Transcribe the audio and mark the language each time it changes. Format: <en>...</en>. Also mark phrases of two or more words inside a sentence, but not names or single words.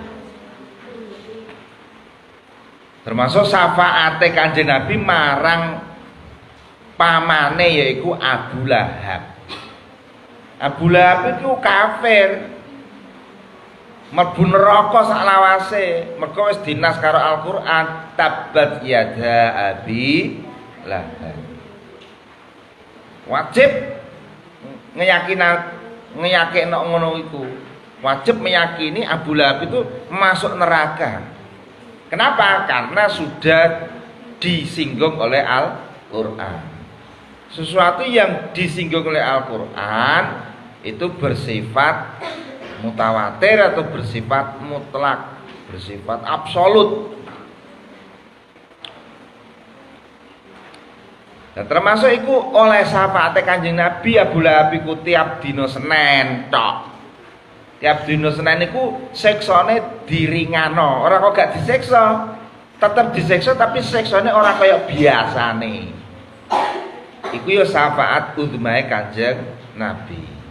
<jv>Termasuk syafaate Kanjeng Nabi marang pamane yaiku Abu Lahab.</jv> <id>Abu Lahab itu kafir.</id> <jv>Mlebu neraka sak lawase, mergo wis dinas karo Al-Qur'an,</jv> <ar>تبت يدا أبي لهب.</ar> <jv>Wajib ngeyakino ngono iku.</jv> <id>Wajib meyakini Abu Lahab itu masuk neraka. Kenapa? Karena sudah disinggung oleh Al-Qur'an. Sesuatu yang disinggung oleh Al-Qur'an itu bersifat mutawatir atau bersifat mutlak, bersifat absolut. Dan termasuk itu oleh syafaat Kanjeng Nabi Abu Lahab</id> <jv>iku tiap dina Senin tok. Tiap dina Senin iku seksane diringano, ora kok gak disiksa. Tetep disiksa tapi seksane ora kaya biasane. Iku ya syafaat uzmae Kanjeng Nabi.</jv>